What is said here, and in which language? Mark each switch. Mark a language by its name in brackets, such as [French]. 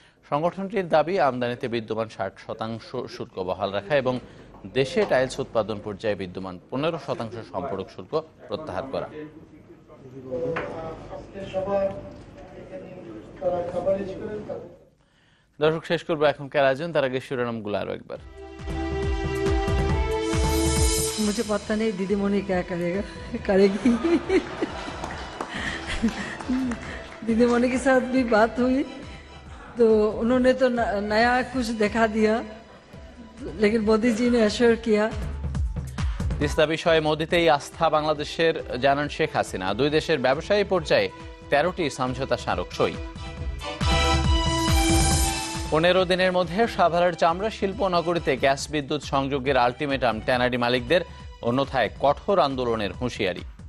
[Bangla] সংগঠনটির দাবি, আমদানিতে বিদ্যমান 60% শুল্ক বহাল রাখা এবং দেশে টাইলস উৎপাদন পর্যায়ে বিদ্যমান 15% সম্পূরক শুল্ক প্রত্যাহার করা। দর্শক, শেষ করবো এখনকার আয়োজন, তার আগে শিরোনামগুলো আরো একবার। [Hindi] मुझे पता नहीं दीदीमणि क्या करेगी। दीदीमणि के साथ भी बात हुई तो उन्होंने तो नया कुछ दिखा दिया, लेकिन मोदी जी ने एश्योर किया। [Bangla] তিস্তা বিষয়ে মোদিতেই আস্থা বাংলাদেশের, জানান শেখ হাসিনা। দুই দেশের ব্যবসায়ী পর্যায়ে 13টি সমঝোতা স্মারক সই। 15 দিনের মধ্যে সাভারের চামড়া শিল্প নগরীতে গ্যাস বিদ্যুৎ সংযোগের আলটিমেটাম ট্যানারি মালিকদের, অন্যথায় কঠোর আন্দোলনের হুঁশিয়ারি।